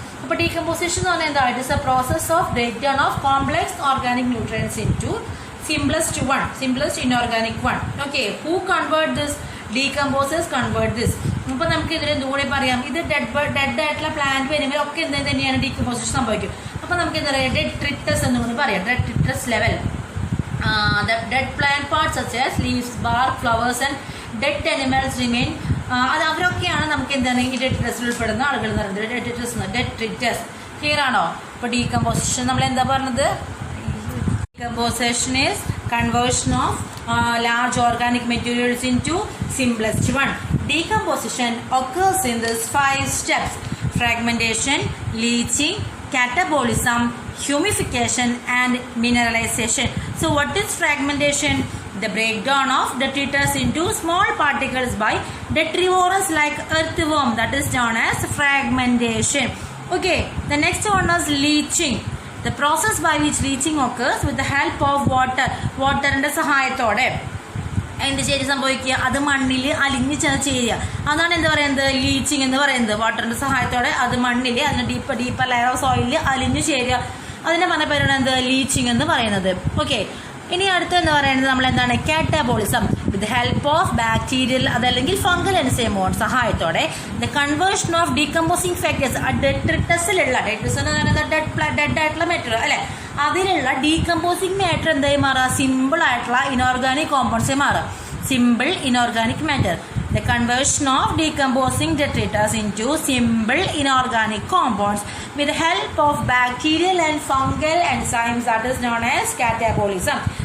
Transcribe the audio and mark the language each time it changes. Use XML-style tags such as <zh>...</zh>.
<ml>അപ്പോൾ ഡീകമ്പോസിഷൻ എന്ന് പറഞ്ഞാൽ എന്താ,</ml> <en>It is a process of break down of complex organic nutrients into simplest inorganic one. Okay, who convert this, decomposes convert this.</en> <ml>അപ്പോൾ നമുക്ക് ഇതിൽ എന്തുകൂടി പറയാം, ഇത് ഡെഡ് ആയിട്ടുള്ള പ്ലാന്റ് വരുമ്പോൾ ഒക്കെ എന്ത് തന്നെയാണ് ഡീകമ്പോസിഷൻ സംഭവിക്കും. അപ്പോൾ നമുക്ക് എന്താ പറയുക, ഡെട്രിറ്റസ് എന്ന് കൂടി പറയാം, detritus level.</ml> <en>The dead plant parts such as leaves, bark, flowers and dead animals remain.</en> <ml>അത് അവരൊക്കെയാണ് നമുക്ക് എന്താണ് ഈ ഡെട്രിറ്റസിൽ ഉൾപ്പെടുന്ന ആളുകൾ എന്ന് പറയുന്നത്. ഡെട്രിറ്റസ് ക്ലിയർ ആണോ? അപ്പോൾ ഡീകമ്പോസിഷൻ നമ്മൾ എന്താ പറഞ്ഞത്,</ml> <en>decomposition is conversion of large organic materials into simplest one. Decomposition occurs in these 5 steps: fragmentation, leaching, catabolism, humification and mineralization. So what is fragmentation? The breakdown of detritus into small particles by detrivorous like earthworm, that is known as fragmentation. Okay, the next one is leaching. The process by which leaching occurs with the help of</en> <ml>വാട്ടറിന്റെ സഹായത്തോടെ എന്ത് ചെയ്ത് സംഭവിക്കുക, അത് മണ്ണിൽ അലിഞ്ഞ് ചെയ്യുക. അതാണ് എന്താ പറയുന്നത്, ലീച്ചിങ് എന്ന് പറയുന്നത്. വാട്ടറിന്റെ സഹായത്തോടെ അത് മണ്ണിൽ, അതിന്</ml> <en>deeper layer of സോയിലിൽ</en> <ml>അലിഞ്ഞു ചേരുക. അതിനെ പറഞ്ഞ പേരാണ് എന്ത്, ലീച്ചിങ് എന്ന് പറയുന്നത്. ഓക്കെ, ഇനി അടുത്ത് എന്ന് പറയുന്നത് നമ്മൾ എന്താണ്, catabolism.</ml> <en>with help of bacterial</en> <ml>അതല്ലെങ്കിൽ ഫംഗൽ എൻസൈമോൺ സഹായത്തോടെ</ml> <en>the conversion of decomposing factors,</en> <ml>ഡെട്രിറ്റസിലുള്ള, detritus എന്ന് പറയുന്നത് ഡെഡ് ആയിട്ടുള്ള മെറ്റീരിയൽ അല്ലെ, അതിലുള്ള ഡീകമ്പോസിംഗ് മാറ്റർ എന്തായി മാറുക, സിമ്പിൾ ആയിട്ടുള്ള ഇനോർഗാനിക് കോമ്പൗണ്ട്സായി മാറുക.</ml> <en>Simple inorganic matter. The conversion of decomposing detritus into simple inorganic compounds with the help of bacterial and fungal enzymes, that is known as catabolism.</en>